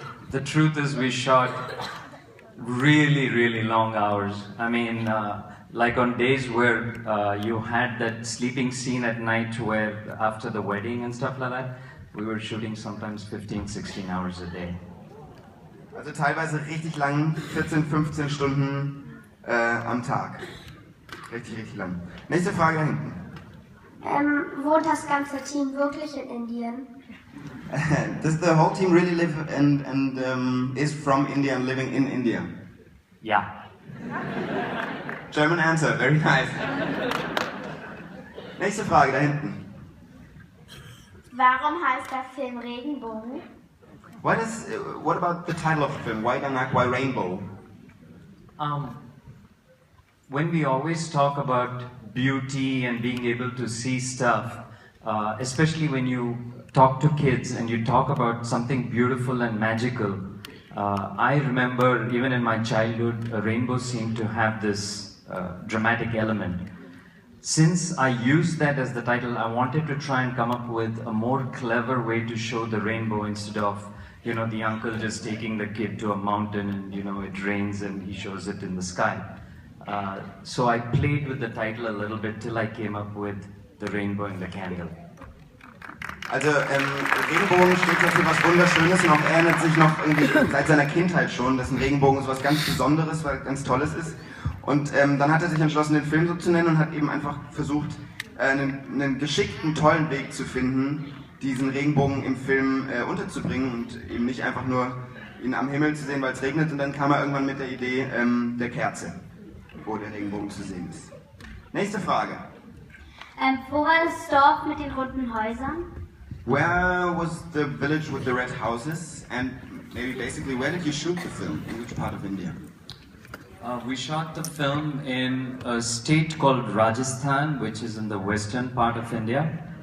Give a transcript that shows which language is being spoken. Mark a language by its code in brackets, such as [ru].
[en] The truth is we shot really, really long hours. I mean, like on days where you had that sleeping scene at night where after the wedding and stuff like that, we were shooting sometimes 15, 16 hours a day. [de] Also teilweise richtig lang, 14, 15 Stunden am Tag. Richtig, richtig lang. Nächste Frage da hinten. Wohnt das ganze Team wirklich in Indien? [en] Does the whole team really live and is from India and living in India? Yeah. German answer, very nice. [de] Nächste Frage da hinten. Warum heißt der Film Regenbogen? [en] What about the title of the film? Why Dhanak? Why Rainbow? When we always talk about beauty and being able to see stuff, especially when you talk to kids and you talk about something beautiful and magical, I remember even in my childhood, a rainbow seemed to have this dramatic element. Since I used that as the title, I wanted to try and come up with a more clever way to show the rainbow instead of, you know, the uncle just taking the kid to a mountain and, you know, it rains and he shows it in the sky. So I played with the title a little bit till I came up with the rainbow in the candle. [de] Also Regenbogen steht ja für was Wunderschönes und auch er erinnert sich noch irgendwie seit seiner Kindheit schon, dass ein Regenbogen so was ganz Besonderes, was ganz Tolles ist. Und dann hat er sich entschlossen, den Film so zu nennen und hat eben einfach versucht, einen geschickten, tollen Weg zu finden, diesen Regenbogen im Film unterzubringen und eben nicht einfach nur ihn am Himmel zu sehen, weil es regnet. Und dann kam er irgendwann mit der Idee der Kerze, wo der Regenbogen zu sehen ist. Nächste Frage. Wo war das Dorf mit den runden Häusern? [en] Where was the village with the red houses? And maybe basically where did you shoot the film? In which part of India? We shot the film in a state called Rajasthan, which is in the western part of India.